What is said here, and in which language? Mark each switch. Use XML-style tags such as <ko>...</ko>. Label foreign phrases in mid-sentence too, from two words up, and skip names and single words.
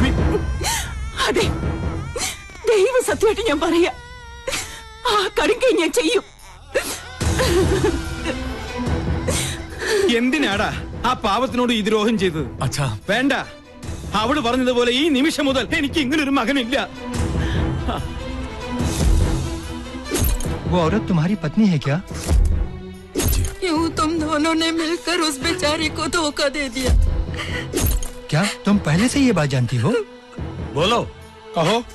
<ml>അതെ, ദൈവ സത്യമായിട്ട് ഞാൻ പറയാ, ആ കടുങ്കൈ ഞാൻ ചെയ്യും. എന്തിനാടാ ആ പാവത്തിനോട് ഈ ദ്രോഹം ചെയ്തത്?</ml> <hi>अच्छा</hi> <ml>വേണ്ട, അവള് പറഞ്ഞതുപോലെ ഈ നിമിഷം മുതൽ എനിക്ക് ഇങ്ങനൊരു മകനില്ല.</ml> <hi>वो औरत तुम्हारी पत्नी है क्या? यूं तुम दोनों ने मिलकर उस बेचारी को धोखा दे दिया। क्या तुम पहले से ये बात जानती हो? बोलो, कहो।</hi>